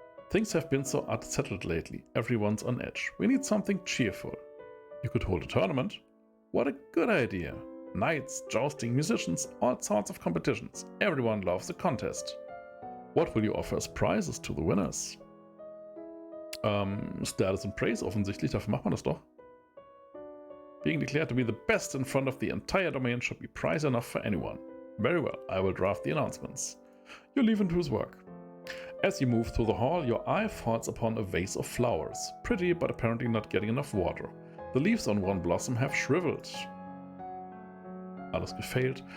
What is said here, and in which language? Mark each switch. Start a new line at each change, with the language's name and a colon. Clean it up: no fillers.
English: Things have been so unsettled lately. Everyone's on edge. We need something cheerful. You could hold a tournament. What a good idea. Knights, jousting, musicians, all sorts of competitions. Everyone loves a contest. What will you offer as prizes to the winners? Status and praise
German: offensichtlich, dafür macht man das doch.
English: Being declared to be the best in front of the entire domain should be prize enough for anyone. Very well, I will draft the announcements. You leave into his work. As you move through the hall, your eye falls upon a vase of flowers. Pretty, but apparently not getting enough water. The leaves on one blossom have shriveled.
German: Alles gefailt.